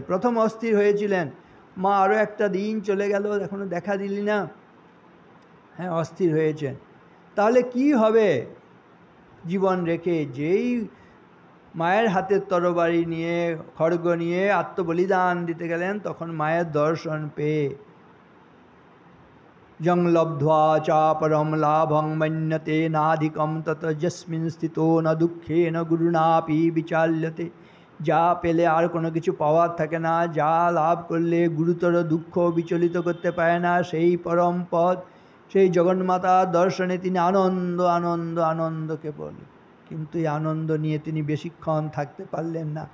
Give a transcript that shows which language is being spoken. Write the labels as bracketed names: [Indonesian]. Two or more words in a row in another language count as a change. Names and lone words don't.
[Bangla] প্রথম অস্থির হয়েছিলেন, মা আরও একটা দিন চলে গেল, এখনো দেখা দিলি না, হ্যাঁ অস্থির হয়েছেন। তাহলে কি হবে জীবন রেখে? যেই মায়ের হাতের তরবারি নিয়ে, খড়গ নিয়ে আত্মবলিদান দিতে গেলেন, তখন মায়ের দর্শন পেয়ে [Sanskrit] यं लब्ध्वा चापरं लाभं मन्यते नाधिकं तत यस्मिन् स्थितो न दुःखेन गुरुणापि विचाल्यते। [Bangla] যা পেলে আর কোনো কিছু পাওয়ার থাকে না, যা লাভ করলে গুরুতর দুঃখ বিচলিত করতে পারে না, সেই পরম পদ, সেই জগন্মাতার দর্শনে তিনি আনন্দ আনন্দ আনন্দ কেবল। কিন্তু এই আনন্দ নিয়ে তিনি বেশিক্ষণ থাকতে পারলেন না।